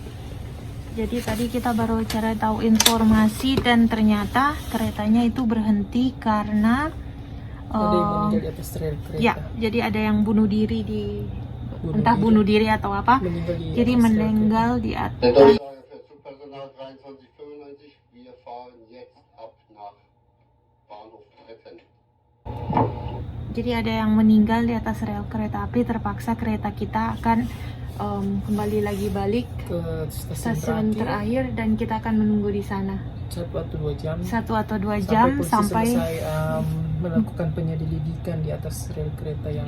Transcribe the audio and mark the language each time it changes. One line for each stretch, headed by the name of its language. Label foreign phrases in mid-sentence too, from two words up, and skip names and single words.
Indonesian: Jadi tadi kita baru cari tahu informasi dan ternyata keretanya itu berhenti karena Ada yang meninggal di atas rel kereta. ya, jadi ada yang bunuh diri bunuh diri atau apa. Jadi meninggal di atas.
German: Für Zugpersonal 2395, wir fahren jetzt ab nach Bahnhof Treppen.
Indonesian: jadi ada yang meninggal di atas rel kereta api. Terpaksa kereta kita akan kembali lagi balik ke stasiun terakhir dan kita akan menunggu di sana 1 atau 2 jam. 1 atau 2 jam polisi sampai selesai melakukan penyelidikan di atas rel kereta yang